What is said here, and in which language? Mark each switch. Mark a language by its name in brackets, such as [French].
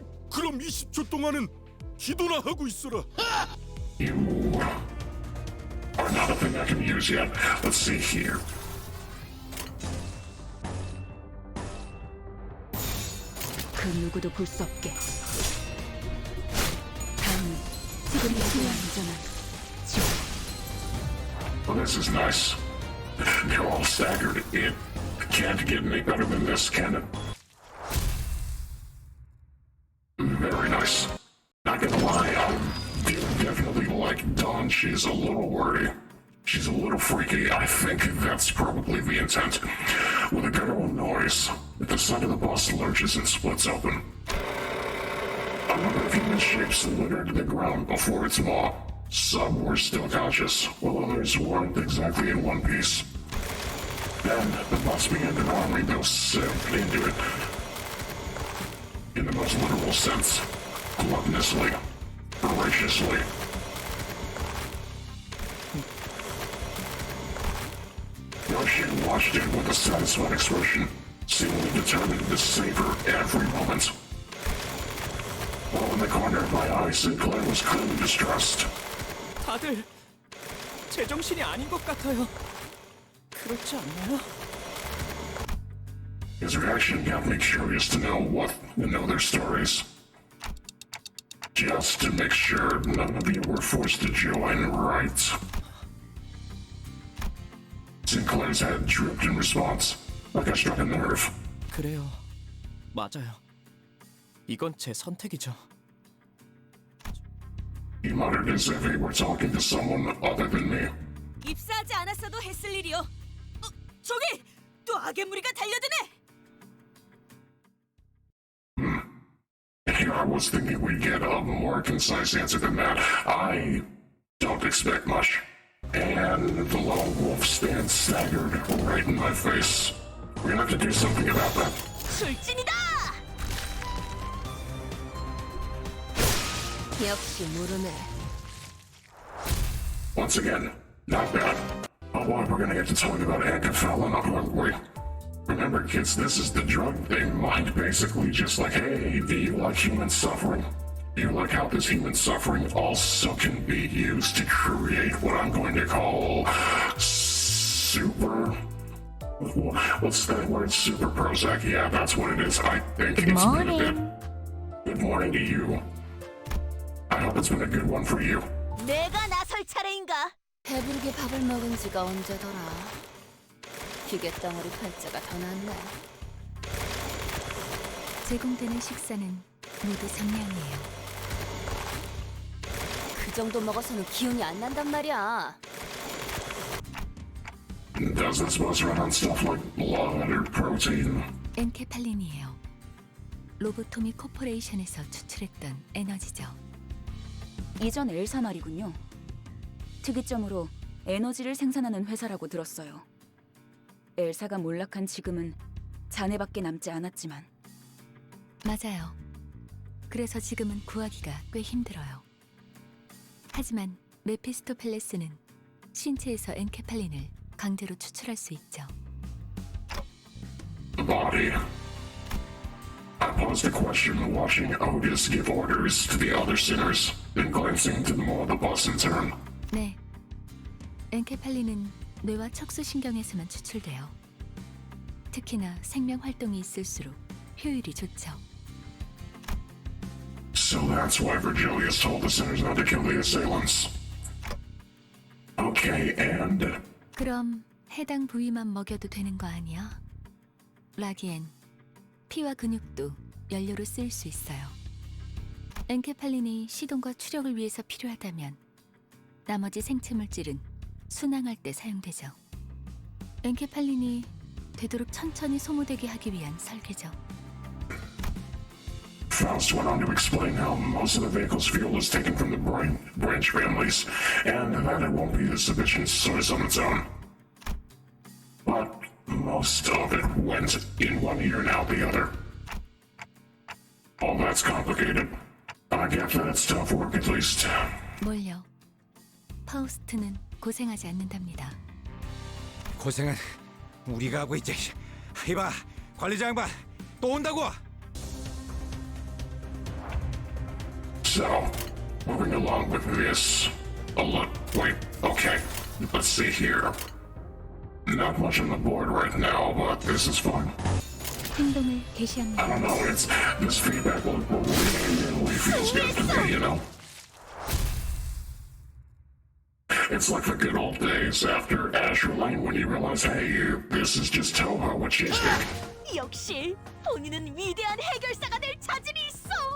[Korean] 그럼 20초 동안은 기도나 하고 있어라. [English] You are not a thing I can use yet. Let's see here. [Korean] 그 누구도 볼 수 없게. 다음은 지금 이기와 안전한 지원. [English] Well, this is nice. They're all staggered. It can't get any better than this, can it? Very nice. Not gonna lie, I do definitely like Dawn. She's a little wordy. She's a little freaky. I think that's probably the intent. With a guttural noise, the side of the bus lurches and splits open. A number of human shapes littered the ground before its maw. Some were still conscious, while others weren't exactly in one piece. Then the bus began to normally go sip into it. In the most literal sense, gluttonously, voraciously. Yoshi watched it with a satisfied expression, seemingly determined to savor every moment. While in the corner of my eye, Sinclair was clearly distressed. [Korean] 다들 제정신이 아닌 것 같아요. 그렇지 않나요? [English] His reaction got me curious to know their stories. Just to make sure none of you were forced to join, right? Sinclair's head drooped in response, like I struck a nerve. [Korean] 그래요. 맞아요. 이건 제 선택이죠. [English] He muttered as if he were talking to someone other than me. [Korean] 입사하지 않았어도 했을 일이요. 저기 또 악의 무리가 달려드네. [English] Here I was thinking we'd get a more concise answer than that. I don't expect much. And the lone wolf stands staggered right in my face. We're gonna have to do something about that. [Korean] 출진이다. 역시 모르네. [English] Once again, not bad. Oh boy, we're gonna get to talk about Ankefell enough, aren't we? Remember, kids, this is the drug they mined basically just like, hey, do you like human suffering? Do you like how this human suffering also can be used to create what I'm going to call super... What's that word? Super Prozac? Yeah, that's what it is. I think Good it's been a morning. bit... Good morning to you. I hope it's been a good one for you. [Korean] 내가 나설 차례인가? 배부르게 밥을 먹은 지가 언제더라. 기계 덩어리 팔자가 더 낫네. 제공되는 식사는 모두 정량이에요. 그 정도 먹어서는 기운이 안 난단 말이야. [English] Does this supposed to run on stuff like blood or protein? [Korean] 엔케팔린이에요. 로보토미 코퍼레이션에서 추출했던 에너지죠. 이전 엘사 말이군요. 특이점으로 에너지를 생산하는 회사라고 들었어요. 엘사가 몰락한 지금은 잔해밖에 남지 않았지만. 맞아요. 그래서 지금은 구하기가 꽤 힘들어요. 하지만 메피스토펠레스는 신체에서 엔케팔린을 강제로 추출할 수 있죠. [English] Body. I posed a question watching Otis give orders to the other sinners, then glancing into the more of the bus in turn. [Korean] 네. 엔케팔린은 뇌와 척수신경에서만 추출돼요. 특히나 생명 활동이 있을수록 효율이 좋죠. [English] So that's why Virgilius told the sinners not to kill the assailants. Okay, and... [Korean] 그럼 해당 부위만 먹여도 되는 거 아니야? 라기엔 피와 근육도 연료로 쓰일 수 있어요. 엔케팔린이 시동과 추력을 위해서 필요하다면 나머지 생체 물질은 순항할 때 사용되죠. 엔케팔린이 되도록 천천히 소모되게 하기 위한 설계죠. [English] Faust went on to explain how most of the vehicle's fuel is taken from the branch families, and that it won't be a sufficient source on its own. But most of it went in one ear and out the other. All that's complicated. I get that it's tough work at least. [Korean] 뭘요? 파우스트는 고생하지 않는답니다. 고생은 우리가 하고 있지. 이봐, 관리자 양반 또 온다고. [English] So, moving along with this. Wait, okay. Let's see here. Not much on the board right now, but this is fun. [Korean] 행동을 [English] I [Korean] 개시합니다. [English] don't know, this feedback will really feels good to me, you know? It's like the good old days after Azure Lane when you realize, hey, this is just Toho with cheesesteak. [Korean] 역시 본인은 위대한 해결사가 될 자질이 있어.